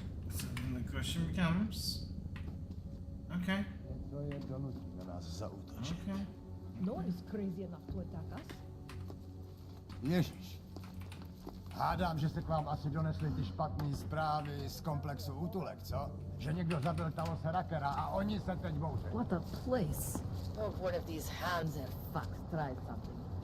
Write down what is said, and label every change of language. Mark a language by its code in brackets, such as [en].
[en] So then the question becomes. Okay. Okay. No one is crazy enough to attack us. [cs] Ježíš. Hádám, že se k vám asi donesly ty špatné zprávy z komplexu útulek, co? Že někdo zabil Talos Hackera a oni se teď bouří. [en] What a place. Hope one of these hands are fucked tried something.